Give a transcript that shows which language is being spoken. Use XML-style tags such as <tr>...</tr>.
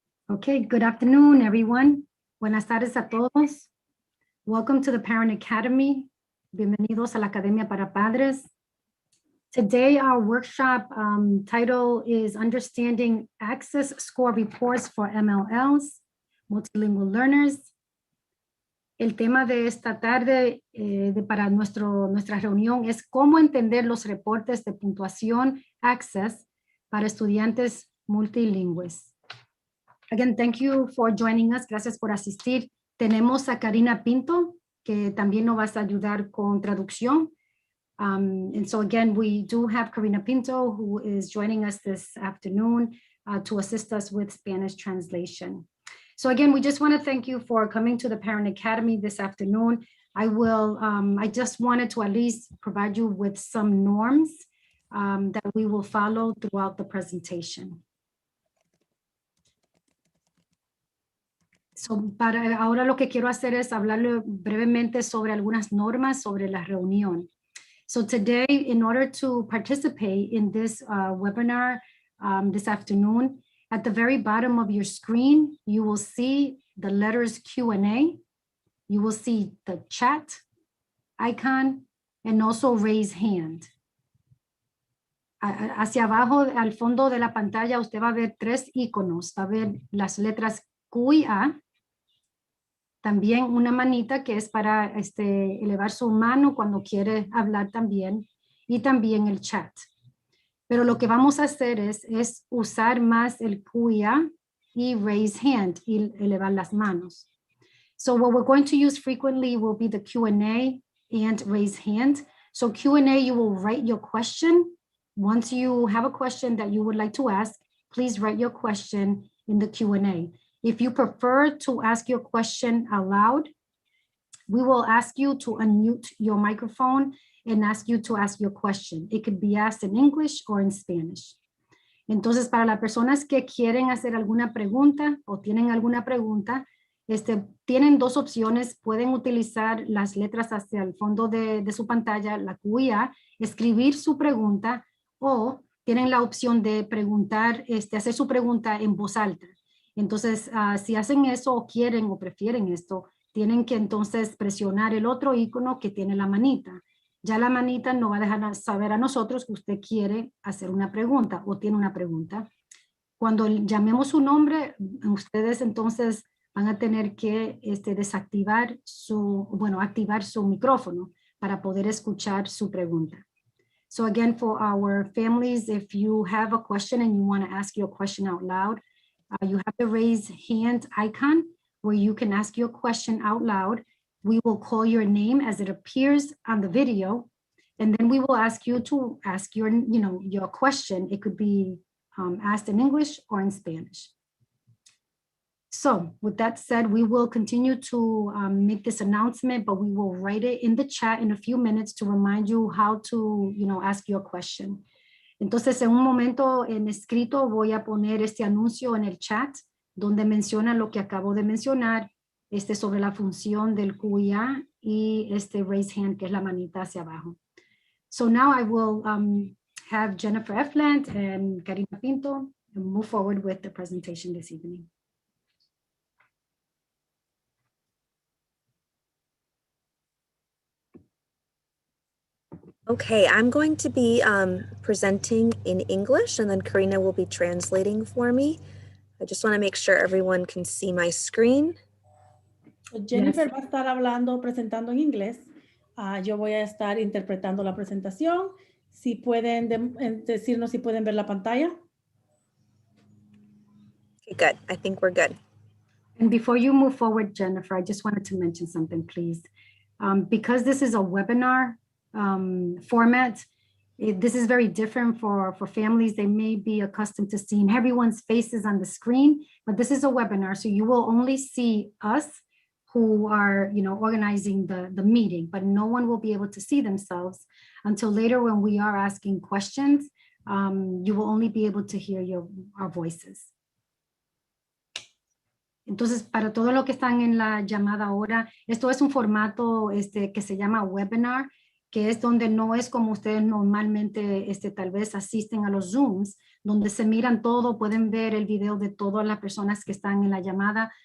<en>Okay, good afternoon, everyone.</en> <es>Buenas tardes a todos.</es> <en>Welcome to the Parent Academy.</en> <es>Bienvenidos a la Academia para Padres.</es> <en>Today, our workshop title is Understanding Access Score Reports for MLLs, Multilingual Learners.</en> <es>El tema de esta tarde para nuestra reunión es cómo entender los reportes de puntuación Access para estudiantes multilingües.</es> <en>Again, thank you for joining us.</en> <es>Gracias por asistir. Tenemos a Karina Pinto, que también nos va a ayudar con traducción.</es> <en>And so again, we do have Karina Pinto, who is joining us this afternoon to assist us with Spanish translation. So again, we just want to thank you for coming to the Parent Academy this afternoon. I just wanted to at least provide you with some norms that we will follow throughout the presentation.</en> <es>So, ahora lo que quiero hacer es hablarle brevemente sobre algunas normas sobre la reunión.</es> <en>So today, in order to participate in this webinar this afternoon, at the very bottom of your screen, you will see the letters Q&A. You will see the chat icon and also raise hand.</en> <es>Hacia abajo, al fondo de la pantalla, usted va a ver 3 iconos. Va a ver las letras Q y A. También una manita que es para elevar su mano cuando quiere hablar también. Y también el chat. Pero lo que vamos a hacer es usar más el Q y A y raise hand y elevar las manos.</es> <en>So what we're going to use frequently will be the Q&A and raise hand. So Q&A, you will write your question. Once you have a question that you would like to ask, please write your question in the Q&A. If you prefer to ask your question aloud, we will ask you to unmute your microphone and ask you to ask your question. It could be asked in English or in Spanish.</en> <es>Entonces, para las personas que quieren hacer alguna pregunta o tienen alguna pregunta, tienen 2 opciones. Pueden utilizar las letras hacia el fondo de su pantalla, la Q y A, escribir su pregunta, o tienen la opción de preguntar, hacer su pregunta en voz alta. Entonces, si hacen eso o quieren o prefieren esto, tienen que entonces presionar el otro icono que tiene la manita. Ya la manita no va a dejar saber a nosotros que usted quiere hacer una pregunta o tiene una pregunta. Cuando llamemos su nombre, ustedes entonces van a tener que desactivar activar su micrófono para poder escuchar su pregunta.</es> <en>So again, for our families, if you have a question and you want to ask your question out loud, you have the raise hand icon where you can ask your question out loud. We will call your name as it appears on the video, and then we will ask you to ask your question. It could be asked in English or in Spanish. So with that said, we will continue to make this announcement, but we will write it in the chat in a few minutes to remind you how to, ask your question.</en> <es>Entonces, en un momento en escrito voy a poner este anuncio en el chat donde menciona lo que acabo de mencionar sobre la función del QIA y raise hand, que es la manita hacia abajo.</es> <en>So now I will have Jennifer Efland and Karina Pinto move forward with the presentation this evening. Okay, I'm going to be presenting in English, and then Karina will be translating for me. I just want to make sure everyone can see my screen.</en> <es>Jennifer va a estar presentando en inglés. Yo voy a estar interpretando la presentación. Si pueden decirnos si pueden ver la pantalla.</es> <en>Okay, good. I think we're good. And before you move forward, Jennifer, I just wanted to mention something, please. Because this is a webinar format, this is very different for families. They may be accustomed to seeing everyone's faces on the screen, but this is a webinar, so you will only see us who are organizing the meeting, but no one will be able to see themselves until later when we are asking questions. You will only be able to hear our voices.</en> <es>Entonces, para todos los que están en la llamada ahora, esto es un formato que se llama webinar, que es donde no es como ustedes normalmente tal vez asisten a los Zooms, donde se miran todo, pueden ver el video de todas las personas que están en la llamada.</es>